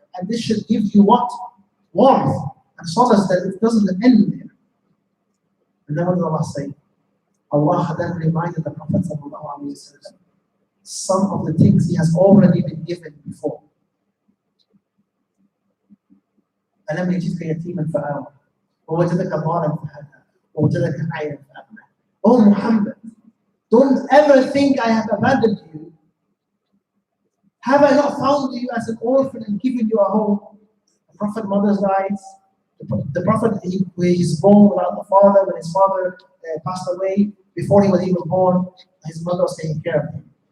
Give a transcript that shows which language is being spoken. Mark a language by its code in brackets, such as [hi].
[en] And this should give you what? Warmth and solace that it doesn't end there. And then what does Allah say? Allah then reminded the Prophet ﷺ some of the things he has already been given before. [ar] ألم يجدك يتيما فآوى ووجدك ضالا فهدى ووجدك عائلا فأغنى. [en] Oh Muhammad, don't ever think I have abandoned you. Have I not found you as an orphan and given you a home? The Prophet's mother dies. The Prophet, he is born without a father. When his father passed away, before he was even born, his mother was taking care of him.